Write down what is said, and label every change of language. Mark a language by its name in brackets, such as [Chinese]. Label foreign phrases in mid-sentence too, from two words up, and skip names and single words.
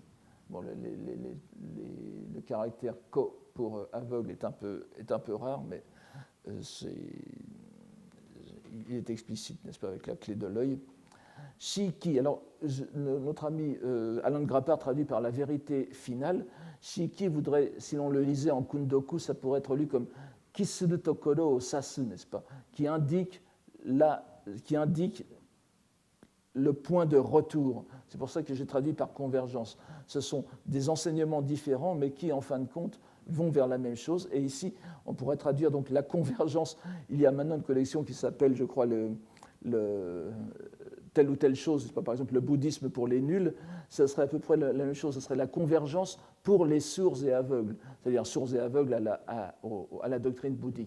[French] Bon, le caractère ko pour aveugle est un peu rare, mais il est explicite, n'est-ce pas, avec la clé de l'œil. Shiiki, alors notre ami Alain de Grappard traduit par la vérité finale. Shiiki voudrait, si l'on le lisait en kundoku, ça pourrait être lu comme [Japanese] 帰するところを指す, [French] n'est-ce pas, qui indique le point de retour. C'est pour ça que j'ai traduit par convergence. Ce sont des enseignements différents, mais qui, en fin de compte, vont vers la même chose. Et ici, on pourrait traduire donc la convergence. Il y a maintenant une collection qui s'appelle, je crois, telle ou telle chose, par exemple le bouddhisme pour les nuls, ce serait à peu près la même chose, ce serait la convergence pour les sourds et aveugles, c'est-à-dire sourds et aveugles à la doctrine bouddhique.